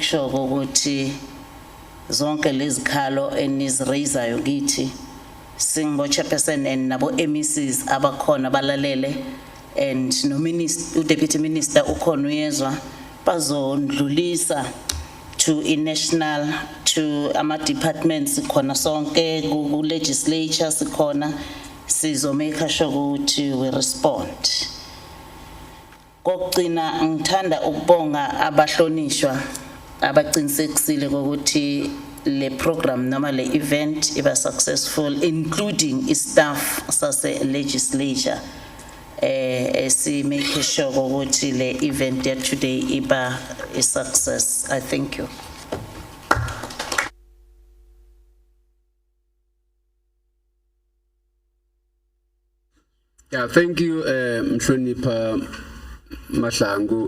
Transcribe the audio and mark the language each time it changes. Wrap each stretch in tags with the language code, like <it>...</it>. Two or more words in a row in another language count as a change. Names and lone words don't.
<zu>sure ukuthi zonke lezikhalo enizirayisayo kithi singo chairperson and nabo MECs abakhona balalele,</zu> <en>and no minister, Deputy Minister</en> <zu>ukhona uyezwa bazondlulisa</zu> <en>to national, to</en> <zu>ama departments khona sonke ku legislature sikhona, sizo</zu> <en>make sure</en> <zu>ukuthi</zu> <en>we respond.</en> <zu>Kokugcina ngithanda ukubonga abahlonishwa abaqinisekisile ukuthi le program noma le event iba successful,</zu> <en>including staff</en> <zu>sase legislature. Si</zu> <en>make sure</en> <zu>ukuthi le event</zu> <en>yet today</en> <zu>iba</zu> <en>a success. I thank you. Yeah, thank you,</en> <zu>Mhlonipha Mahlangu.</zu>